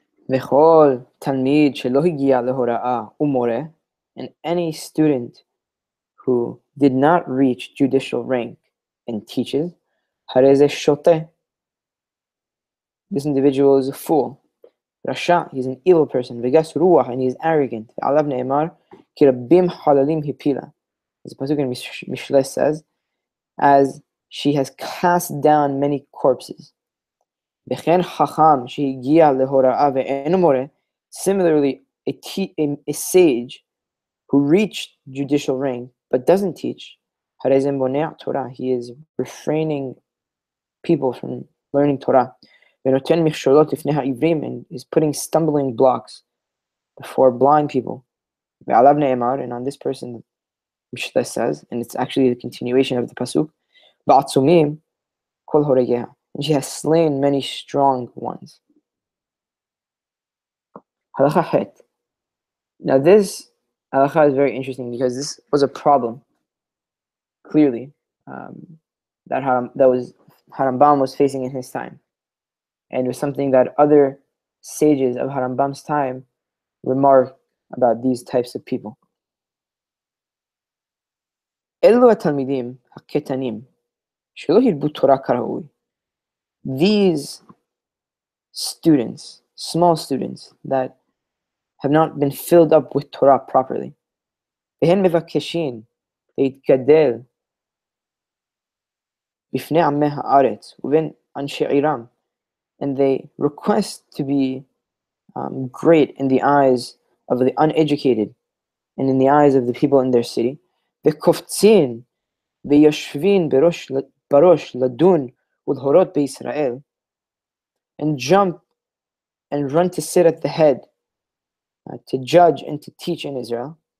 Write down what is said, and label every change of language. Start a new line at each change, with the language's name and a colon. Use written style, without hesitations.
Hebrew: וכל תלמיד שלא הגיע להוראה ומורה,
English: and any student who did not reach judicial rank and teaches,
Hebrew: הרי זה שוטה.
English: This individual is a fool.
Hebrew: רשע,
English: he's an evil person.
Hebrew: וגס רוח,
English: and he is arrogant.
Hebrew: ועליו נאמר, כי רבים חללים הפילה.
English: As the pasuk in Mishne says, as she has cast down many corpses.
Hebrew: וכן חכם שהגיע להוראה ואינו מורה,
English: similarly, a sage who reached judicial rank but doesn't teach,
Hebrew: הרי זה מונע תורה.
English: He is refraining people from learning Torah.
Hebrew: ונותן מכשולות לפני העברים,
English: and is putting stumbling blocks before blind people.
Hebrew: ועליו נאמר,
English: and on this person, Mishne says, and it's actually the continuation of the pasuk,
Hebrew: בעצומים כל הורגיה.
English: And she has slain many strong ones. Halakha het. Now this halakha is very interesting because this was a problem, clearly, that Harambam was facing in his time. And it was something that other sages of Harambam's time remarked about these types of people.
Hebrew: Elu התלמידים הקטנים שלא הרבו תורה כראוי.
English: These students, small students that have not been filled up with Torah properly,
Hebrew: והם מבקשים להתגדל בפני עמי הארץ ובין אנשי עירם,
English: and they request to be great in the eyes of the uneducated and in the eyes of the people in their city,
Hebrew: וקופצים ויושבים בראש לדון ולהורות בישראל,
English: and jump and run to sit at the head to judge and to teach in Israel.